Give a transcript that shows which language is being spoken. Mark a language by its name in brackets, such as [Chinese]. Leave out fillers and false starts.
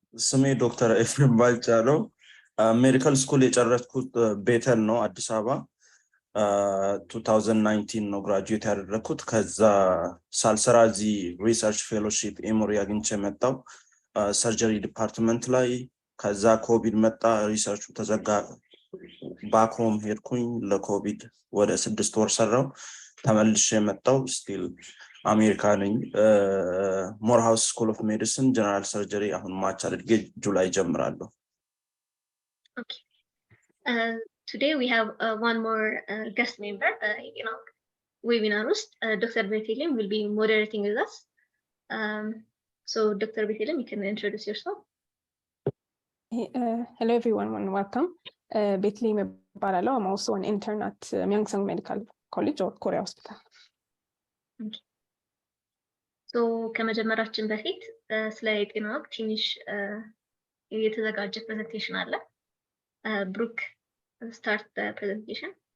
[Amharic] ስሜ ዶክተር ኤፍሬም ባልቻለው ሜዲካል ስኩል የጨረስኩት ቤተል ነው አዲስ አበባ 2019 ነው ግራጁዌት ያደረኩት። ከዛ ሳልሰራ እዚህ ሪሰርች ፌሎሺፕ ኤሞሪ አግኝቼ መጣሁ ሰርጀሪ ዲፓርትመንት ላይ። ከዛ ኮቪድ መጣ፣ ሪሰርቹ ተዘጋ፣ ባክሆም ሄድኩኝ። ለኮቪድ ወደ 6 ወር ሰራው፣ ተመልሼ መጣሁ። ስቲል አሜሪካ ነኝ። ሞርሃውስ ስኩል ኦፍ ሜዲሲን ጀነራል ሰርጀሪ አሁን ማች አድርጌ ጁላይ ጀምራለሁ። [English] Okay. Today we have one more guest member, webinar host, Dr. Bethelem will be moderating with us. So Dr. Bethelem, you can introduce yourself. Hello everyone and welcome. Bethelem Baralo, I'm also an intern at Myeongsang Medical College or Korea Hospital. Okay. [Amharic] So ከመጀመራችን በፊት ስለ ጤና ወግ ትንሽ የተዘጋጀ ፕሬዘንቴሽን አለ። ብሩክ [English] start the presentation.